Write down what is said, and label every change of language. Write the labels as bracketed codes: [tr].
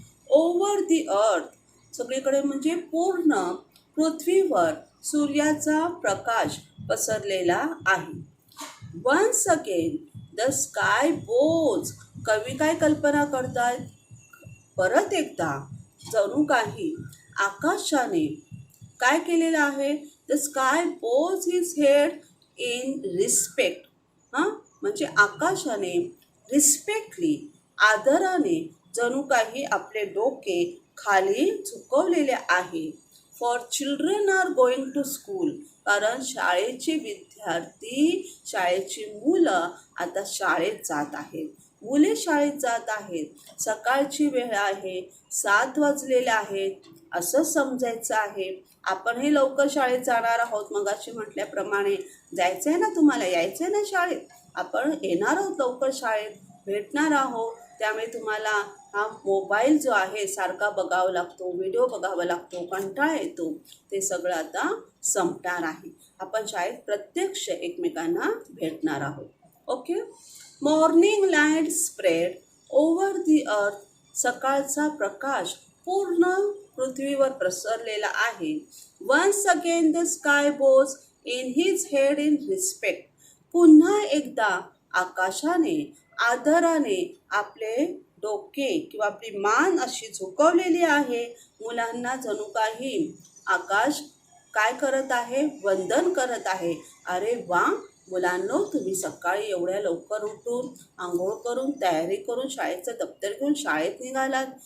[en] over the earth, [mr] सगळीकडे म्हणजे पूर्ण पृथ्वीवर सूर्याचा प्रकाश पसरलेला आहे. [en] Once again the sky bows. [mr] कवी काय कल्पना करतात? परत एकदा जणू काही आकाशाने काय केलेलं आहे? [en] The sky bows his head in respect. [mr] हां, म्हणजे आकाशाने रिस्पेक्टली, आदराने जणू काही आपले डोके खाली झुकवलेले आहे. [en] For children are going to school. [mr] कारण शाळेचे विद्यार्थी, शाळेची मुलं आता शाळेत जात आहेत. मुले शाळेत जात आहेत. सकाळची वेळ आहे, 7 वाजलेले आहेत असं समजायचं आहे. आपणही लवकर शाळेत जाणार आहोत. मगाशी म्हटल्याप्रमाणे जायचं आहे ना, तुम्हाला यायचं आहे ना शाळेत. आपण येणार आहोत लवकर शाळेत, भेटणार आहोत. त्यामुळे तुम्हाला हा मोबाईल जो आहे सारखा बघावा लागतो, व्हिडिओ बघावा लागतो, कंटाळा येतो, ते सगळं आता संपणार आहे. आपण शाळेत प्रत्यक्ष एकमेकांना भेटणार आहोत. Okay. [en] Morning light spread over the earth. [mr] सकाळचा प्रकाश पूर्ण पृथ्वीवर प्रसरलेला आहे. [en] Once again the sky bows in his head in respect. [mr] पुन्हा एकदा आकाशाने आदराने आपले डोके किंवा आपली मान अशी झुकवलेली आहे. मुलांना जणू काही आकाश काय करत आहे? वंदन करत आहे. अरे वा मुलांनो, तुम्ही सकाळी एवढ्या लवकर उठून आंघोळ करून तयारी करून शाळेचं दप्तर घेऊन शाळेत निघालात.